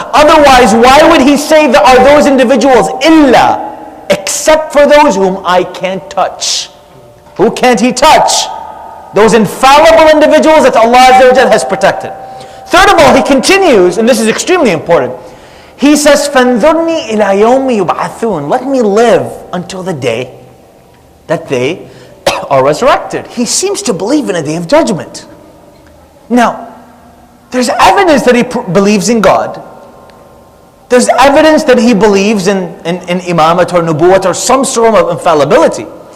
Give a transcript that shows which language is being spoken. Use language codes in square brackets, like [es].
[en] Otherwise, why would he say there are those individuals, illa, except for those whom I can't touch? Who can't he touch? Those infallible individuals that Allah Azza wa Jalla has protected. Third of all, he continues, and this is extremely important. He says, [ar] فَانْظُرْنِي إِلَى يَوْمِ يُبْعَثُونَ. [en] Let me live until the day that they are resurrected. He seems to believe in a day of judgment. Now, there's evidence that he believes in God. There's evidence that he believes in imamat or nubuwwat or some sort of infallibility.